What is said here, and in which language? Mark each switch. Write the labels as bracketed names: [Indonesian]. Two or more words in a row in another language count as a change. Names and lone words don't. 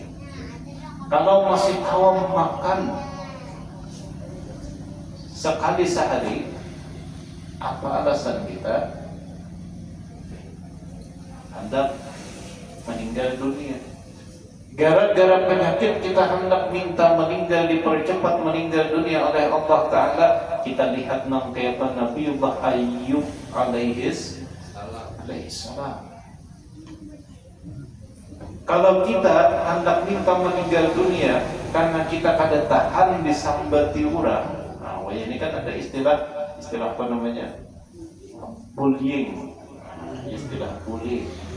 [Indonesian] Kalau masih kawal makan sekali sehari, apa alasan kita hendak meninggal dunia? Gara-gara penyakit kita hendak minta meninggal, dipercepat meninggal dunia oleh Allah Ta'ala. Kita lihat nam kayak Nabiullah Ayyub [Arabic] alaihi salam. [Indonesian] Kalau kita hendak minta meninggal dunia karena kita kada tahan disambati orang, nah ini kan ada istilah apa namanya? Bullying. Istilah bullying.